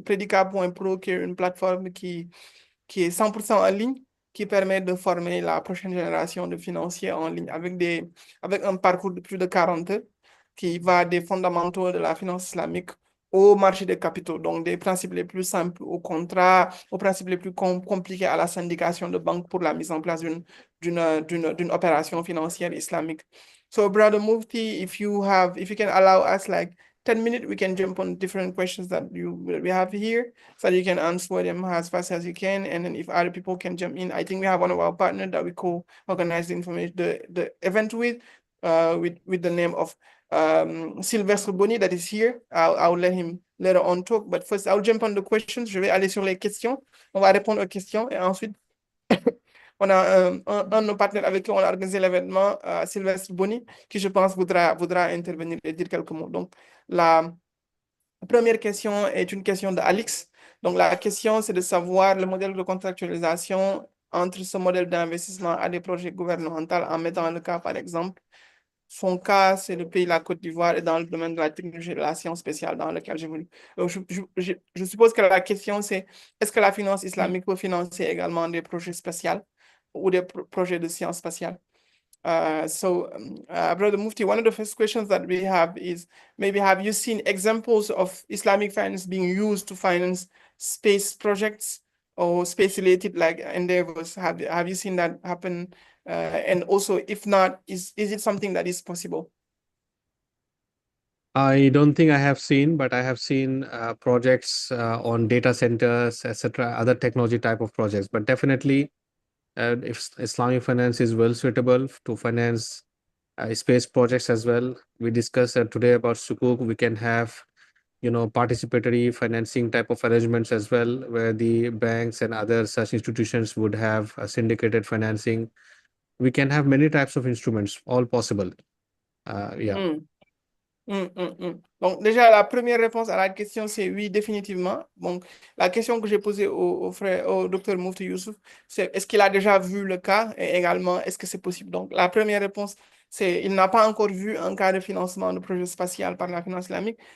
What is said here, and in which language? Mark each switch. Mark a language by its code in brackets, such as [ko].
[fr] Predica.pro, qui est une plateforme qui est 100% en ligne, qui permet de former la prochaine génération de financiers en ligne avec un parcours de plus de 40 heures qui va des fondamentaux de la finance islamique au marché des capitaux, donc des principes les plus simples au contrat, aux principes les plus compliqués à la syndication de banques pour la mise en place d'une opération financière islamique. [en] So, Brother Mufti, if you can allow us like 10 minutes, we can jump on different questions that we have here so that you can answer them as fast as you can. And then if other people can jump in, I think we have one of our partners that we co-organize the information, the event with the name of Sylvestre Bonny that is here. I'll let him later on talk, but first I'll jump on the questions. [fr] Je vais aller sur les questions. On va répondre aux questions et ensuite on a un de nos partenaires avec qui on a organisé l'événement, Sylvestre Bonny, qui je pense voudra intervenir et dire quelques mots. Donc, la première question est une question de Alix. Donc, la question, c'est de savoir le modèle de contractualisation entre ce modèle d'investissement à des projets gouvernementaux en mettant le cas, par exemple, Son cas, c'est le pays de la Côte d'Ivoire et dans le domaine de la technologie et de la science spéciale dans lequel j'évolue. Donc, je suppose que la question, c'est est-ce que la finance islamique peut financer également des projets spatials ou des projets de sciences spatiales? [en] Brother Mufti, one of the first questions that we have is maybe have you seen examples of Islamic finance being used to finance space projects or space-related like endeavors? Have you seen that happen? And also, if not, is it something that is possible? I don't think I have seen, but I have seen projects on data centers, etc., other technology type of projects. But definitely, if Islamic finance is well suitable to finance space projects as well. We discussed today about Sukuk. We can have, participatory financing type of arrangements as well, where the banks and other such institutions would have syndicated financing. We can have many types of instruments, all possible. Yeah. Hmm. [fr] Donc, déjà, la première réponse à la question, c'est oui, définitivement. Donc, la question que j'ai posée au frère, au docteur Moufti Youssouf, c'est est-ce qu'il a déjà vu le cas et également, est-ce que c'est possible? Donc, la première réponse, c'est il n'a pas encore vu un cas de financement de projet spatial par la finance islamique.